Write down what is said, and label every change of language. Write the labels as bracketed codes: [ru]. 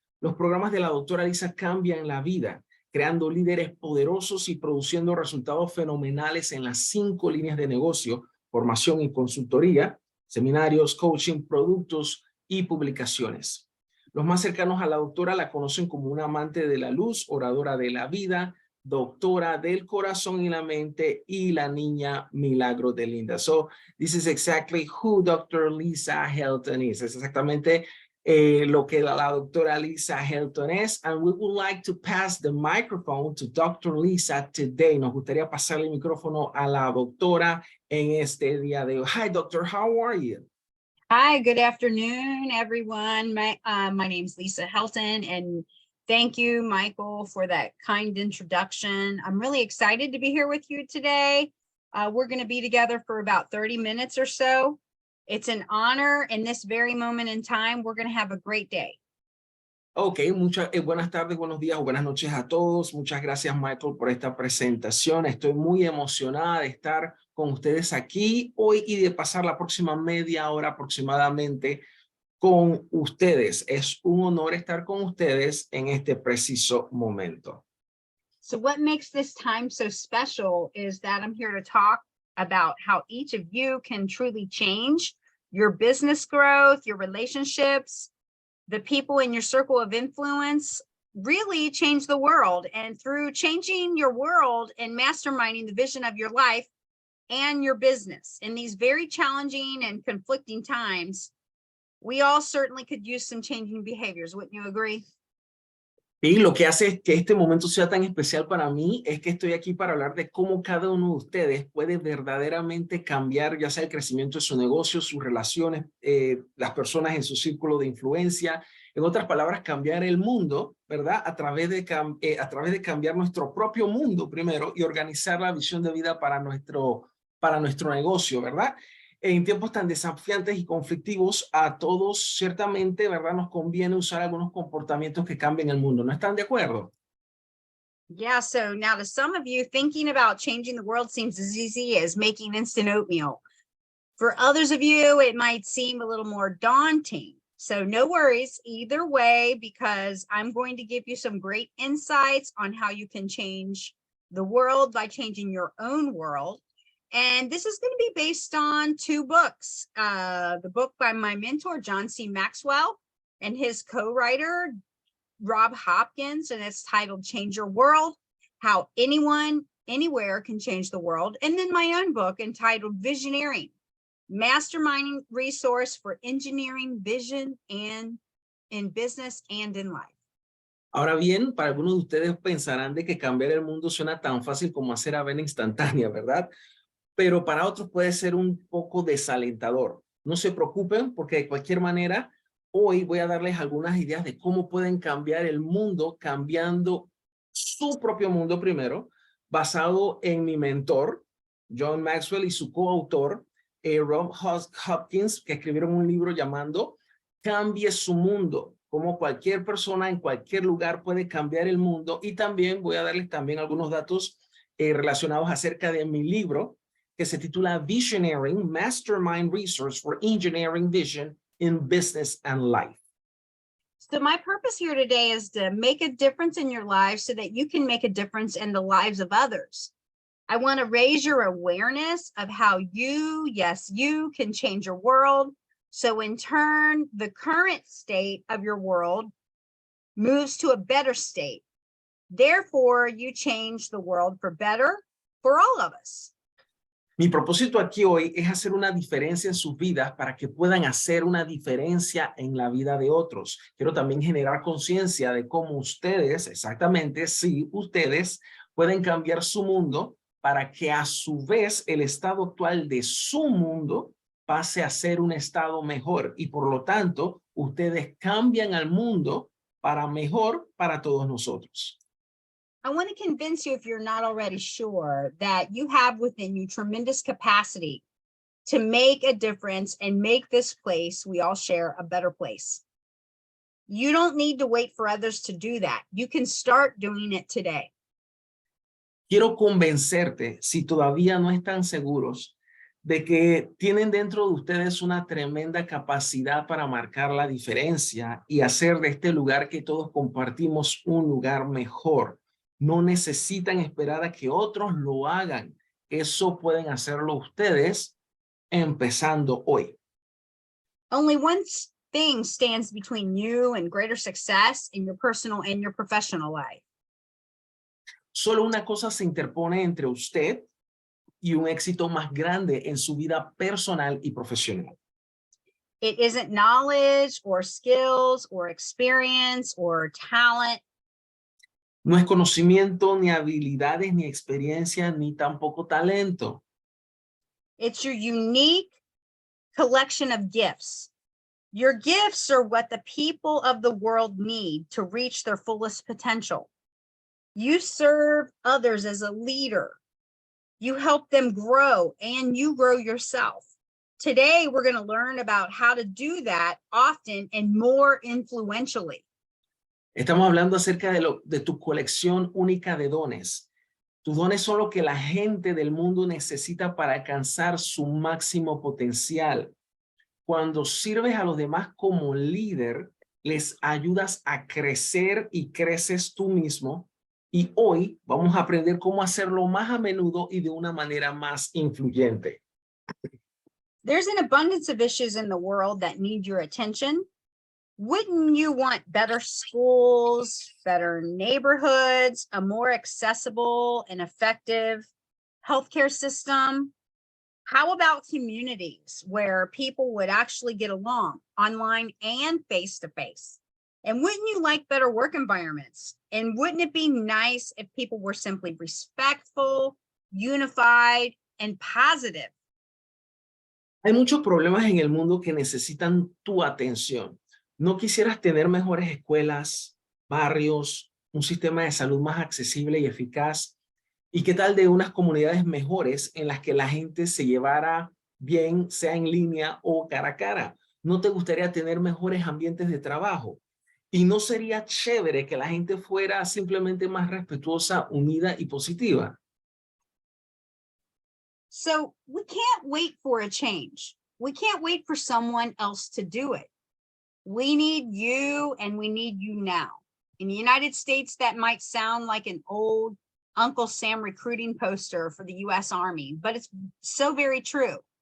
[es] Los programas de la doctora Lisa cambian la vida, creando líderes poderosos y produciendo resultados fenomenales en las 5 líneas de negocio: formación y consultoría, seminarios, coaching, productos y publicaciones. Los más cercanos a la doctora la conocen como una amante de la luz, oradora de la vida, doctora del corazón y la mente y la niña milagro de Linda. [en] So this is exactly who Dr. Lisa Helton is. [es] Es exactamente lo que la doctora Lisa Helton es. [en] And we would like to pass the microphone to Dr. Lisa today. [es] Nos gustaría pasarle el micrófono a la doctora en este día de hoy. [en] Hi, doctor. How are you? Hi, good afternoon, everyone. My name's Lisa Helton, and thank you, Michael, for that kind introduction. I'm really excited to be here with you today. We're going to be together for about 30 minutes or so. It's an honor in this very moment in time. We're going to have a great day. [es] Ok, buenas tardes, buenos días o buenas noches a todos. Muchas gracias, Michael, por esta presentación. Estoy muy emocionada de estar con ustedes aquí hoy y de pasar la próxima media hora aproximadamente con ustedes. Es un honor estar con ustedes en este preciso momento. [en] So what makes this time so special is that I'm here to talk about how each of you can truly change your business growth, your relationships, the people in your circle of influence, really change the world. And through changing your world and masterminding the vision of your life and your business in these very challenging and conflicting times, we all certainly could use some changing behaviors. Wouldn't you agree? [es] Y lo que hace que este momento sea tan especial para mí es que estoy aquí para hablar de cómo cada uno de ustedes puede verdaderamente cambiar, ya sea el crecimiento de su negocio, sus relaciones, las personas en su círculo de influencia. En otras palabras, cambiar el mundo, ¿verdad? A través de cambiar nuestro propio mundo primero y organizar la visión de vida para nuestro negocio, ¿verdad? En tiempos tan desafiantes y conflictivos, a todos ciertamente, ¿verdad? Nos conviene usar algunos comportamientos que cambien el mundo. ¿No están de acuerdo? [en] Yeah, so now to some of you, thinking about changing the world seems as easy as making instant oatmeal. For others of you, it might seem a little more daunting. So no worries either way, because I'm going to give you some great insights on how you can change the world by changing your own world. And this is going to be based on 2 books. The book by my mentor, John C. Maxwell, and his co-writer, Rob Hopkins, and it's titled Change Your World, How Anyone, Anywhere Can Change the World. And then my own book entitled Visioneering, Masterminding Resource for Engineering Vision and in Business and in Life. [es] Ahora bien, para algunos de ustedes pensarán de que cambiar el mundo suena tan fácil como hacer avena instantánea, ¿verdad? Pero para otros puede ser un poco desalentador. No se preocupen porque de cualquier manera, hoy voy a darles algunas ideas de cómo pueden cambiar el mundo cambiando su propio mundo primero, basado en mi mentor, John Maxwell, y su coautor, Rob Hopkins, que escribieron un libro llamando Cambie su mundo. Cómo cualquier persona en cualquier lugar puede cambiar el mundo. Y también voy a darles también algunos datos relacionados acerca de mi libro, que se titula Visioneering, Mastermind Resource for Engineering Vision in Business and Life. [en] So my purpose here today is to make a difference in your lives so that you can make a difference in the lives of others. I want to raise your awareness of how you, yes, you can change your world. So in turn, the current state of your world moves to a better state. Therefore, you change the world for better for all of us. [es] Mi propósito aquí hoy es hacer una diferencia en sus vidas para que puedan hacer una diferencia en la vida de otros. Quiero también generar conciencia de cómo ustedes, exactamente, sí, ustedes pueden cambiar su mundo para que a su vez el estado actual de su mundo pase a ser un estado mejor y por lo tanto ustedes cambian al mundo para mejor para todos nosotros. [en] I want to convince you, if you're not already sure, that you have within you tremendous capacity to make a difference and make this place we all share a better place. You don't need to wait for others to do that. You can start doing it today. [es] Quiero convencerte, si todavía no están seguros, de que tienen dentro de ustedes una tremenda capacidad para marcar la diferencia y hacer de este lugar que todos compartimos un lugar mejor. No necesitan esperar a que otros lo hagan. Eso pueden hacerlo ustedes empezando hoy. [en] Only one thing stands between you and greater success in your personal and your professional life. [es] Solo una cosa se interpone entre usted y un éxito más grande en su vida personal y profesional. [en] It isn't knowledge or skills or experience or talent. [es] No es conocimiento, ni habilidades, ni experiencia, ni tampoco talento. [en] It's your unique collection of gifts. Your gifts are what the people of the world need to reach their fullest potential. You serve others as a leader. You help them grow and you grow yourself. Today, we're going to learn about how to do that often and more influentially. [es] Estamos hablando acerca de tu colección única de dones. Tus dones son lo que la gente del mundo necesita para alcanzar su máximo potencial. Cuando sirves a los demás como líder, les ayudas a crecer y creces tú mismo. Y hoy vamos a aprender cómo hacerlo más a menudo y de una manera más influyente. [en] There's an abundance of issues in the world that need your attention. Wouldn't you want better schools, better neighborhoods, a more accessible and effective healthcare system? How about communities where people would actually get along online and face-to-face? And wouldn't you like better work environments? And wouldn't it be nice if people were simply respectful, unified, and positive? [es] Hay muchos problemas en el mundo que necesitan tu atención. ¿No quisieras tener mejores escuelas, barrios, un sistema de salud más accesible y eficaz? ¿Y qué tal de unas comunidades mejores en las que la gente se llevara bien, sea en línea o cara a cara? ¿No te gustaría tener mejores ambientes de trabajo? ¿Y no sería chévere que la gente fuera simplemente más respetuosa, unida y positiva? [en] So we can't wait for a change. We can't wait for someone else to do it. We need you and we need you now. In the United States, that might sound like an old Uncle Sam recruiting poster for the US Army, but it's so very true.